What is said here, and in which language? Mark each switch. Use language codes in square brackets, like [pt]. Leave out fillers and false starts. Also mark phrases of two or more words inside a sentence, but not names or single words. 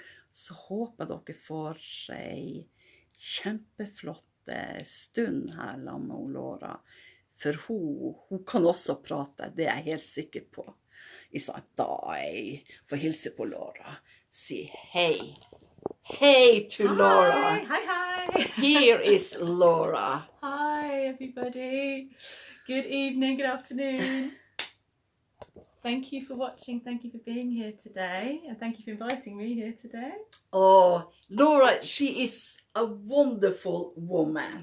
[no] Så håper dere får en kjempeflott stund her sammen med Laura. For hun kan også prate, det jeg helt sikker på. Jeg sa da jeg får hilse på Laura. Si hei. [en] Hey to Laura. Hi. Here is Laura. Hi, everybody. Good evening, good afternoon. Thank you for watching. Thank you for being here today. And thank you for inviting me here today. Oh, Laura, she is a wonderful woman.